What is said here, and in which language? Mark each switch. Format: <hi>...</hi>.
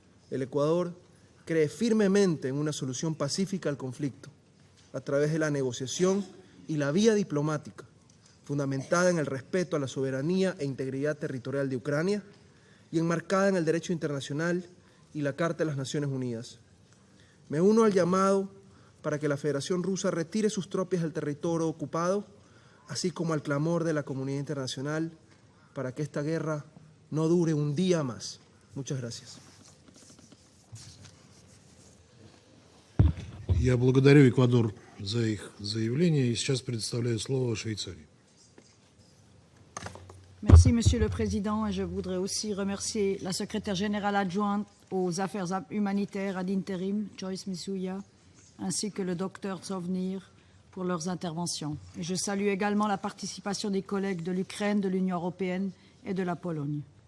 <es>El Ecuador cree firmemente en una solución pacífica al conflicto, a través de la negociación y la vía diplomática, fundamentada en el respeto a la soberanía e integridad territorial de Ucrania y enmarcada en el derecho internacional y la Carta de las Naciones Unidas. Me uno al llamado para que la Federación Rusa retire sus tropas del territorio ocupado, así como al clamor de la comunidad internacional para que esta guerra no dure un día más. Muchas gracias.</es> <ru>Я благодарю Эквадор за их заявление и сейчас предоставляю слово Швейцарии.</ru> <fr>Merci, Monsieur le Président, et je voudrais aussi remercier la secrétaire générale adjointe aux affaires humanitaires ad interim, Joyce Misuya, ainsi que le docteur Zovnir pour leurs interventions. Et je salue également la participation des collègues de l'Ukraine, de l'Union européenne et de la Pologne.</fr>